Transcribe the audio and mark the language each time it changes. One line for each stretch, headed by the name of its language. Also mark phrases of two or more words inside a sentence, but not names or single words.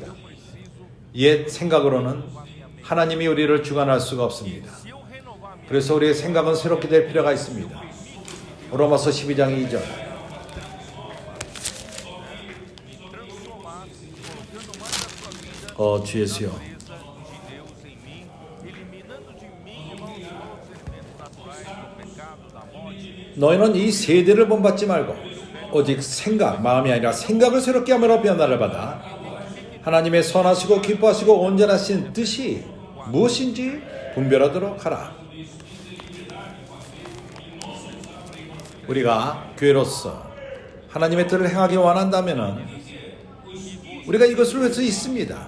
Korean: 옛 생각으로는 하나님이 우리를 주관할 수가 없습니다. 그래서 우리의 생각은 새롭게 될 필요가 있습니다. 로마서 12장 2절. 주 예수여.
Portuguese: de Deus em mim, eliminando de mim, irmãos, todos os elementos naturais do pecado, da morte.
Korean: 너희는 이 세대를 본받지 말고 오직 생각, 마음이 아니라 생각을 새롭게 함으로 변화를 받아 하나님의 선하시고 기뻐하시고 온전하신 뜻이 무엇인지 분별하도록 하라. 우리가 교회로서 하나님의 뜻을 행하기 원한다면 우리가 이것을 할 수 있습니다.